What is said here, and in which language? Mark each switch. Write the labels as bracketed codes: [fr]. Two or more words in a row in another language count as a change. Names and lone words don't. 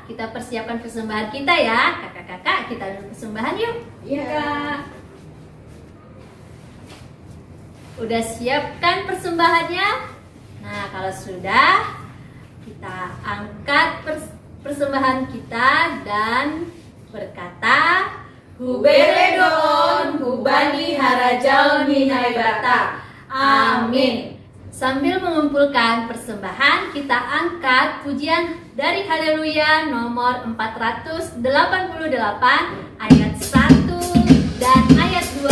[id] Kita persiapkan persembahan kita ya. Kakak-kakak, kita dulu persembahan yuk. Iya, Kak. Udah siapkan persembahannya? Nah, kalau sudah, kita angkat persembahan kita dan berkata, [bts] Huberedon, hubani harajaon minaibata. [id] Amin. Sambil mengumpulkan persembahan, kita angkat pujian dari Haleluya nomor 488 ayat 1 dan ayat 2.